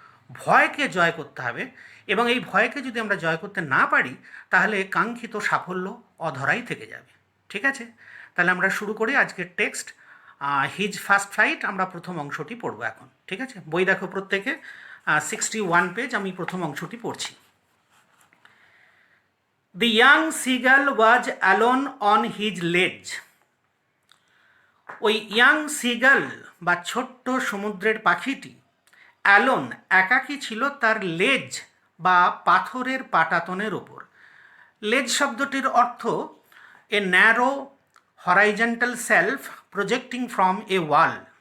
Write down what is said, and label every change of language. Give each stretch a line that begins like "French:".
Bangla: ভয়কে জয় করতে হবে, এবং এই ভয়কে যদি আমরা জয় করতে না পারি, তাহলে কাঙ্ক্ষিত সাফল্য অধরাই থেকে যাবে। ঠিক আছে, তাহলে আমরা শুরু করি আজকের টেক্সট, হিজ ফার্স্ট ফ্লাইট। আমরা প্রথম অংশটি পড়ব এখন। ঠিক আছে, বই দেখো প্রত্যেকে, 61 পেজ, আমি প্রথম অংশটি পড়ছি।
English: The young seagull was alone on his ledge.
Bangla: ওই ইয়াং সিগাল বা ছোট্ট সমুদ্রের পাখিটি অ্যালোন, একাকী ছিল তার লেজ বা পাথরের পাটাতনের ওপর। লেজ শব্দটির অর্থ এ narrow horizontal self projecting from a wall.